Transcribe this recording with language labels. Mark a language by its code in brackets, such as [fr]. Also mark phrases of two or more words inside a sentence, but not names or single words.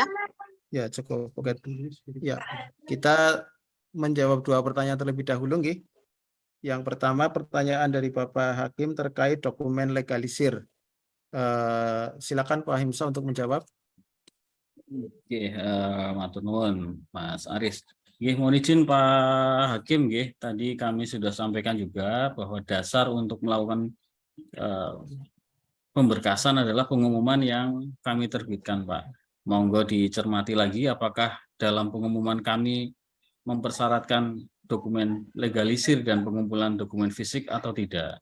[id] Ya, cukup. Oke. Ya, kita menjawab dua pertanyaan terlebih dahulu, nggih. Yang pertama, pertanyaan dari Bapak Hakim terkait dokumen legalisir. Silakan Pak Himsa untuk menjawab. Oke, [jv] matur nuwun Mas Aris. [id] Nggih, mohon izin Pak Hakim nggih, tadi kami sudah sampaikan juga bahwa dasar untuk melakukan pemberkasan adalah pengumuman yang kami terbitkan, Pak. Monggo dicermati lagi apakah dalam pengumuman kami mempersyaratkan dokumen legalisir dan pengumpulan dokumen fisik atau tidak.